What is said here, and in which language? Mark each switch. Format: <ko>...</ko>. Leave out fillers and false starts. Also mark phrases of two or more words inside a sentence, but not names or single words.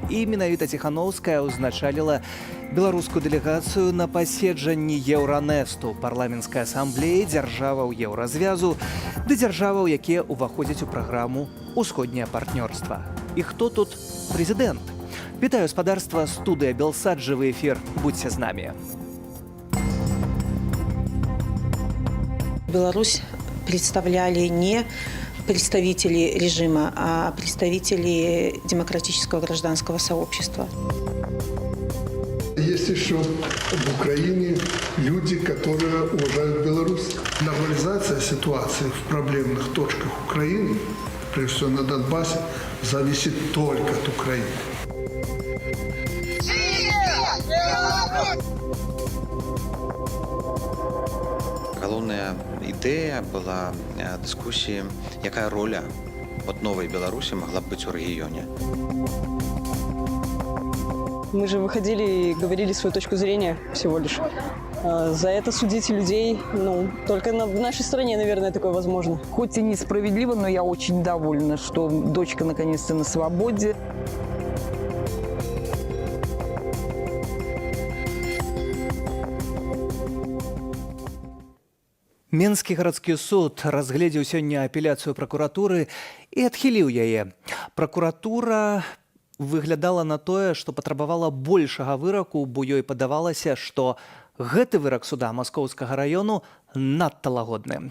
<be>І менавіта Ціханаўская ўзначаліла беларускую дэлегацыю на паседжанні Еўранэсту, парламенцкай асамблеі дзяржаваў Еўразвязу ды дзяржаваў, якія ўваходзяць у праграму «Усходняе партнёрства». І хто тут прэзідэнт? Вітаю спадарства, студыя Белсат, жывы эфір. Будьце з намі.</be> <ru>Беларусь представляли не представители режима, а представители демократического гражданского сообщества. Есть еще в Украине люди, которые уважают Беларусь. Нормализация ситуации в проблемных точках Украины, прежде всего на Донбассе, зависит только от Украины.</ru> <be>Галоўная ідэя была дыскусіі, якая роля</be> <ru>от новой</ru> <be>Беларусі могла б быць у рэгіёне.</be> <ru>Мы же выходили и говорили свою точку зрения всего лишь. За это судить людей, только в нашей стране, наверное, такое возможно. Хоть и несправедливо, но я очень довольна, что дочка наконец-то на свободе.</ru> <be>Менскі гарадскі суд разгледзеў сёння апеляцыю пракуратуры і адхіліў яе. Пракуратура выглядала на тое, што патрабавала большага выраку, бо ёй падавалася, што гэты вырак суда Маскоўскага раёну надта лагодны.</be>